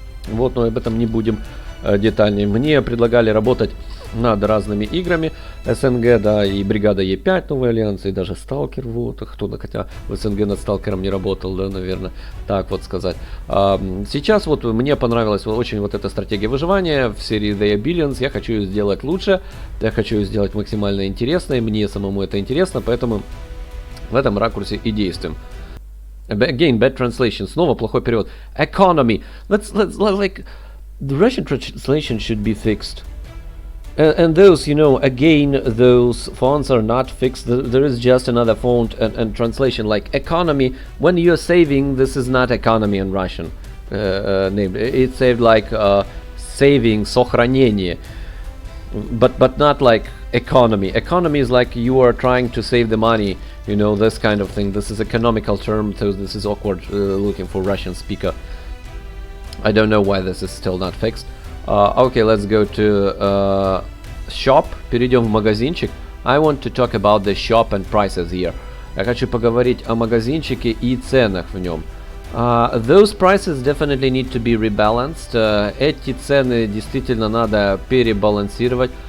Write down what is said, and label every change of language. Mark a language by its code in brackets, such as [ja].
[ru] Вот, но об этом не будем детальнее. Мне предлагали работать над разными играми СНГ, да, и бригада Е5, новый альянс, и даже Сталкер, вот, хотя в СНГ над Сталкером не работал, да, наверное, так вот сказать. Сейчас вот мне понравилась очень вот эта стратегия выживания в серии The Billions. Я хочу ее сделать лучше, я хочу ее сделать максимально интересной, мне самому это интересно, поэтому в этом ракурсе и действуем. [en] Again, bad translation, [ru] снова плохой перевод. [en] Economy, let's like, the Russian translation should be fixed. And those, again, those fonts are not fixed. There is just another font and translation, like economy. When you're saving, this is not economy in Russian name. It's saved like saving, сохранение, but not like economy. Economy is like you are trying to save the money, this kind of thing. This is economical term, so this is awkward looking for Russian speaker. I don't know why this is still not fixed. Okay, let's go to shop. [ru] Перейдем в магазинчик. [en] I want to talk about the shop and prices here. [ru] Я хочу поговорить о магазинчике и ценах в нем. [en] Those prices definitely need to be rebalanced. [ru] Эти цены действительно надо перебалансировать.